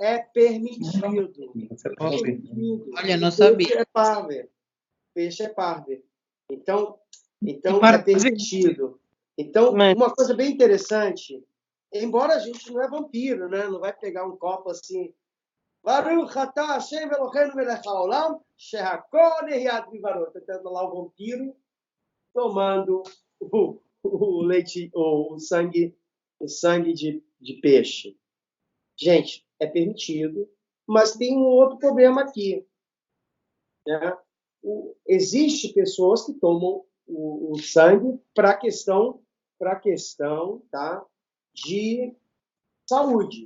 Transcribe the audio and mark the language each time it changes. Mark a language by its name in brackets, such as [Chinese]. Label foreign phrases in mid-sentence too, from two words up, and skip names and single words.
[Portuguese] é permitido. Permitido. Olha, eu não sabia. Peixe é parve. Peixe é parve. Então E parve- é permitido. Então, Mas- uma coisa bem interessante, embora a gente não é vampiro, né? Não vai pegar um copo assim, [Hebrew] ברוך אתה השם אלוהינו מלך העולם, שהכל נהיה בדברו. [Portuguese] Tentando lá o vampiro tomando o leite, o sangue de peixe. Gente, é permitido, mas tem um outro problema aqui, né? Existe pessoas que tomam o sangue para questão, tá, de saúde.